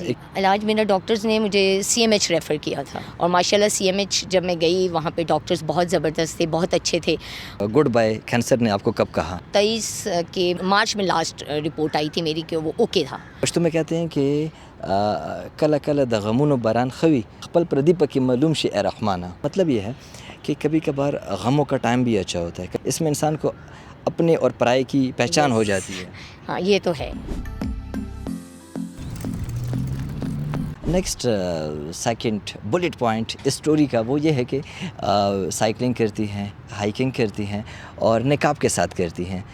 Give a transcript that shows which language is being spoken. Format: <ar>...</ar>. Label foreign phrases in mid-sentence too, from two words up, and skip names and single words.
<ur>علاج میرا ڈاکٹرز نے مجھے CMH ریفر کیا تھا، اور ماشاءاللہ CMH جب میں گئی وہاں پہ ڈاکٹرز بہت زبردست تھے، بہت اچھے تھے.</ur> <en>Goodbye cancer</en> <ur>نے آپ کو کب کہا؟ 23 کے مارچ میں</ur> <en>last report</en> <ur>آئی تھی میری کہ وہ اوکے تھا. پشتو میں کہتے ہیں کہ</ur> <ps>کل کل د غمونو باران خوی خپل پردی پکی معلوم شی اے رحمانہ.</ps> <ur>مطلب یہ ہے کہ کبھی کبھار غموں کا ٹائم بھی اچھا ہوتا ہے، اس میں انسان کو اپنے اور پرائے کی پہچان ہو جاتی ہے. ہاں یہ تو ہے.</ur> <en>next second bullet point</en> <ur>اسٹوری کا وہ یہ ہے کہ سائیکلنگ کرتی ہیں، ہائیکنگ کرتی ہیں اور نقاب کے ساتھ کرتی ہیں.</ur>